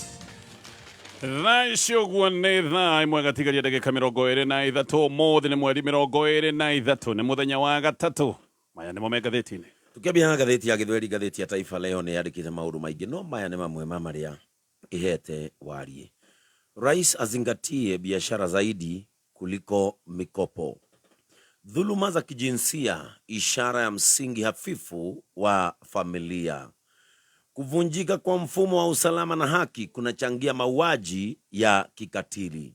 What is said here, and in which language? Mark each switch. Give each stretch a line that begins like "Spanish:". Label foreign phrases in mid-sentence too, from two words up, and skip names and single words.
Kikuyu: Thaa icio guo nĩ thaa imwe gatigaria ndagĩka 23 mũthĩ nĩ mweri 23 nĩ mũthenya wa gatatũ. Maya nĩmo me ngathĩti-inĩ. Tukiambia ngathĩti ya Gĩthweri, ngathĩti ya Taifa Leo nĩ yandĩkĩte maũndũ maingĩ, no maya nĩ mamwe ma marĩa ihete warie.
Swahili: Rais azingatie biashara zaidi kuliko mikopo. Dhuluma za kijinsia ishara ya msingi hafifu wa familia. Kuvunjika kwa mfumo wa usalama na haki kunachangia mauaji ya kikatili.